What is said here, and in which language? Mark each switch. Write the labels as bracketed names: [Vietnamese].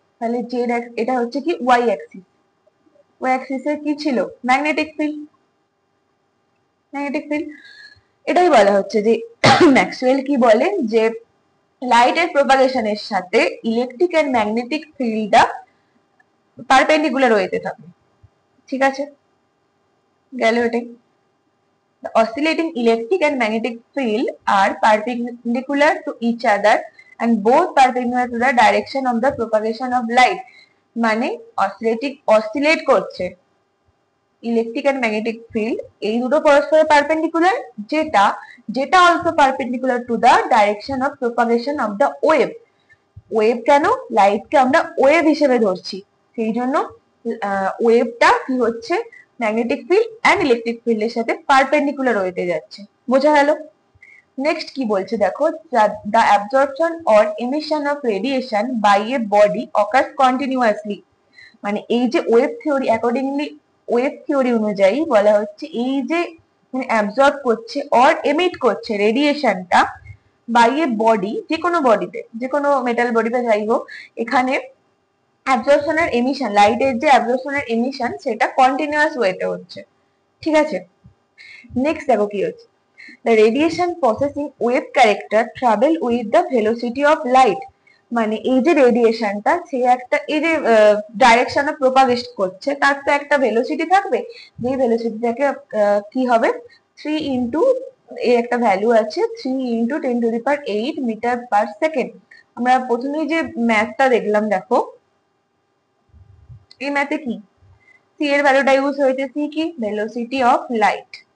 [Bangla] তাহলে জেড এটা হচ্ছে কি ওয়াই অ্যাক্সিস, ওয়াই অ্যাক্সিসে কি ছিল, ম্যাগনেটিক ফিল্ড, ম্যাগনেটিক ফিল্ড। এটাই বলা হচ্ছে যে ম্যাক্সওয়েল কি বলেন, যে লাইটের প্রপাগেশনের সাথে ইলেকট্রিক এন্ড ম্যাগনেটিক ফিল্ডটা পারপেন্ডিকুলার ওয়েতে থাকে। ঠিক আছে, গেল এটাই। [English] The oscillating electric and magnetic field are perpendicular to each other and both perpendicular to the direction of the propagation of light. [Bangla] মানে oscillate করছে ইলেকট্রিক এন্ড ম্যাগনেটিক ফিল্ড, এই দুটো পরস্পর পারপেন্ডিকুলার, যেটা also [English] Perpendicular to the direction of propagation of the wave. [Bangla] Wave কেন, লাইটকে আমরা wave হিসেবে ধরছি, সেই জন্য ওয়েভটা কি হচ্ছে, ম্যাগনেটিক ফিল্ড অ্যান্ড ইলেকট্রিক ফিল্ডের সাথে পারপেন্ডিকুলার ওয়েতে যাচ্ছে। বোঝা গেল? নেক্সট কি বলছে দেখো, [English] the absorption or emission of radiation by a body occurs continuously। [Bangla] মানে এই যে wave theory, accordingly wave theory অনুযায়ী বলা হচ্ছে এই যে অ্যাবজর্ব করছে অর এমিট করছে রেডিয়েশনটা বাই এ বডি, যে কোনো বডিতে, যে কোনো মেটাল বডিতে যাই হোক, এখানে অ্যাবজর্পশন আর এমিশন, লাইটের যে অ্যাবজর্পশন আর এমিশন সেটা কন্টিনিউয়াস ওয়েতে হচ্ছে। ঠিক আছে? নেক্সট দেখো কি হচ্ছে, [English] the radiation processing wave character travel with the velocity of light। [Bangla] মানে এই যে রেডিয়েশনটা সে একটা এই যে ডাইরেকশনে প্রপাগেট করছে তার তো একটা ভেলোসিটি থাকবে, যে ভেলোসিটিটাকে কি হবে 3 ইনটু এর একটা ভ্যালু আছে 3 ইনটু 10⁸ মিটার পার সেকেন্ড। আমরা প্রথমেই যে ম্যাথটা দেখলাম দেখো, এই ম্যাথে কি সি এর ভ্যালুটা ইউজ হয়েছে, সি কি ভেলোসিটি অফ লাইট।